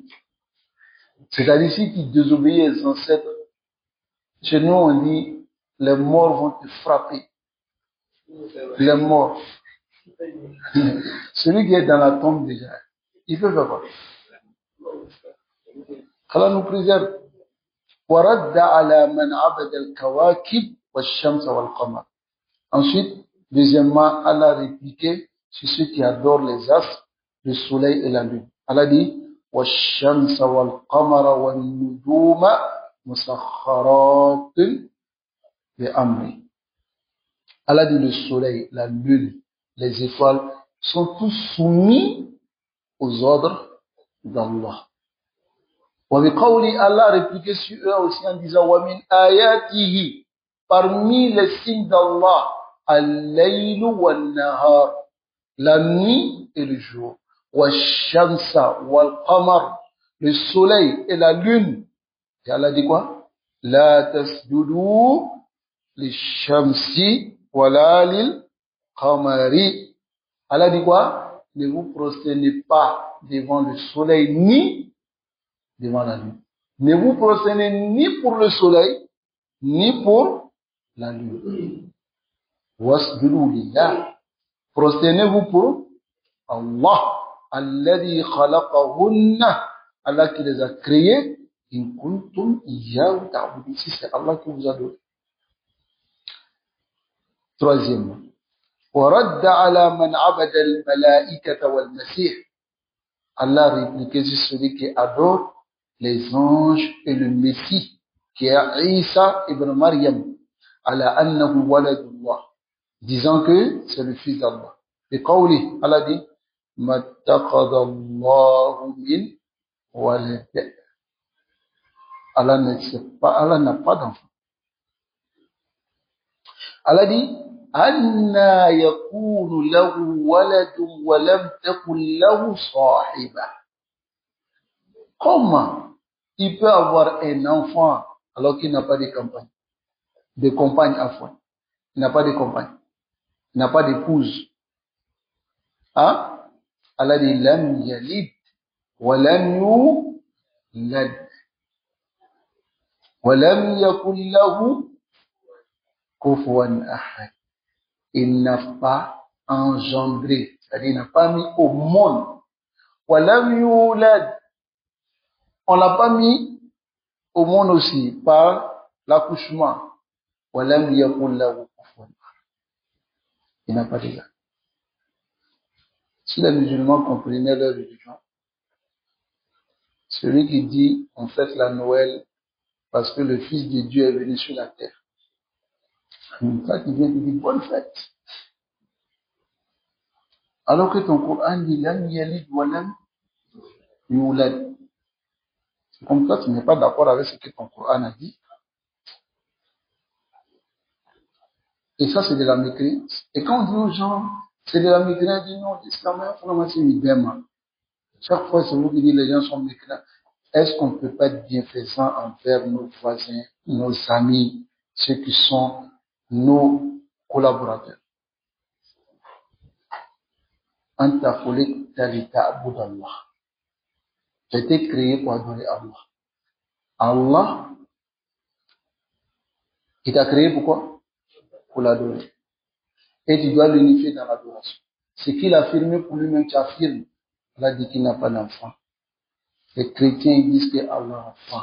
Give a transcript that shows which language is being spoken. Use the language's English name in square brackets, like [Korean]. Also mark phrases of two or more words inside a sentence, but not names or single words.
[French] C'est-à-dire, si tu désobéis aux ancêtres, chez nous on dit, les morts vont te frapper. Les morts. Celui qui est dans la tombe déjà, il peut faire quoi? Allah nous préserve. [Arabic] وَرَدَّ عَلَى مَنْ عَبَدَ الْكَوَاكِبِ وَالشَّمْسَ وَالْقَمَرِ. [French] Ensuite, deuxièmement, Allah a répliqué sur ceux qui adorent les astres, le soleil et la lune. Allah dit, [Arabic] وَالشَّمْسَ وَالْقَمَرَ وَالنُّجُومَ مُسَخَّرَاتٍ بِأَمْرِهِ. [French] Allah dit le soleil, la lune, les étoiles sont tous soumis aux ordres d'Allah. [Arabic] وبقوله, [French] Allah répliquait sur eux aussi en disant, [Arabic] ومن آياته, [French] parmi les signes d'Allah, [Arabic] الليل والنهار, [French] la nuit et le jour, [Arabic] والشمس والقمر, [French] le soleil et la lune. Et Allah dit quoi? [Arabic] لا تسجدوا للشمس ولا للقمر. [French] Allah dit quoi? Ne vous prosternez pas devant le soleil ni devant la lune. Ne vous prosternez ni pour le soleil ni pour la lune. [Arabic] واسجدوا لله. [French] Prosternez-vous pour Allah. [Arabic] الذي خلقهن. [French] Allah qui les a créés. [Arabic] إن كنتم إياه تعبدون. [French] Si c'est Allah qui vous a donné. Troisièmement. [Arabic] ورد على من عبد الملائكة والمسيح. [French] Allah répliquait sur celui qui adore les anges et le Messie, qui est Isa ibn Maryam, [Arabic] على أنه ولد الله, [French] disant que c'est le fils d'Allah. [Arabic] Et qawli, Allah dit, ما اتخذ الله من ولد. [French] Allah n'a pas d'enfant. Allah dit, [Arabic] أنى يكون له ولد ولم تكن له صاحبة. [French] Comment il peut avoir un enfant alors qu'il n'a pas de compagne, à foi? Il n'a pas de compagne, il n'a pas d'épouse. Hein? Allah dit, [Arabic] لم يلد ولم يولد ولم يكن له كفوا أحد. [French] Il n'a pas engendré, c'est-à-dire il n'a pas mis au monde. [Arabic] ولم يولد. [French] On l'a pas mis au monde aussi par l'accouchement. [Arabic] ولم يكن له كفوا أحد. [French] Il n'a pas d'égal. Si les musulmans comprenaient leur religion, celui qui dit on fête la Noël parce que le Fils de Dieu est venu sur la terre, ça qui vient te dire bonne fête. Alors que ton Coran dit [Arabic] لم يلد ولم يولد. [French] C'est comme toi, tu n'es pas d'accord avec ce que ton Coran a dit. Et ça, c'est de la mécréance. Et quand on dit aux gens, c'est de la mécréance, on dit non, l'islam est vraiment une bême. Chaque fois, c'est vous qui dites les gens sont mécréants. Est-ce qu'on ne peut pas être bienfaisant envers nos voisins, nos amis, ceux qui sont nos collaborateurs? [Arabic] أنت خلقت لتعبد الله. [French] Tu as été créé pour adorer Allah. Allah, il t'a créé pourquoi? Pour l'adorer. Et tu dois l'unifier dans l'adoration. Ce qu'il a affirmé pour lui-même, tu affirmes. Allah dit qu'il n'a pas d'enfant. Les chrétiens disent que Allah a enfant.